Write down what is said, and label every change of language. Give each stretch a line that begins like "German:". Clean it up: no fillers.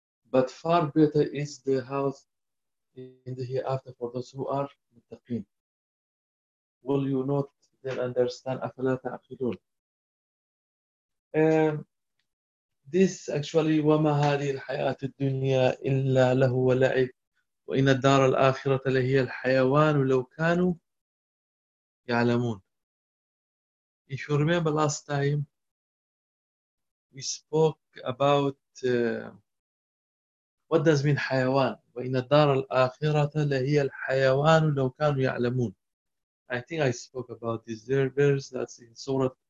English: But far better is the house in the hereafter for those who are متقين. Will you not then understand
Arabic: أَفَلَا تَعْقِلُونَ.
English: This actually,
Arabic: وَمَا هَذِهِ الْحَيَاةُ الدُّنْيَا إِلَّا لَهُ وَلَعِبُ وَإِنَّ الدَّارَ الْآخِرَةَ لَهِيَ الْحَيَوَانُ لَوْ كَانُوا يَعْلَمُونَ.
English: If you remember last time, we spoke about what does mean حيوان.
Arabic: وَإِنَّ الدَّارَ الْآخِرَةَ لَهِيَ الْحَيَوَانُ لَوْ كَانُوا يَعْلَمُونَ.
English: I think I spoke about this verse that's in Surah.